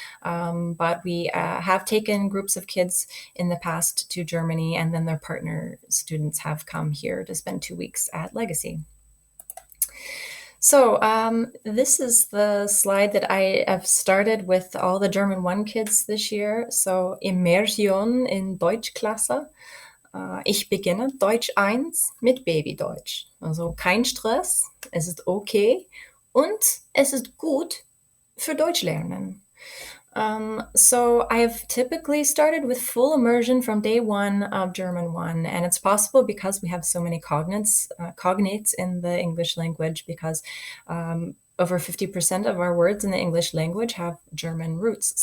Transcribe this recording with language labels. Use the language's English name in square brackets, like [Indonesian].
[English] But we have taken groups of kids in the past to Germany, and then their partner students have come here to spend 2 weeks at Legacy. So this is the slide that I have started with all the German 1 kids this year. [German] So Immersion in Deutschklasse. Ich beginne Deutsch 1 mit Babydeutsch. Also kein Stress, es ist okay und es ist gut für Deutsch lernen. [English] So I've typically started with full immersion from day 1 of German 1, and it's possible because we have so many cognates in the English language because over 50% of our words in the English language have German roots.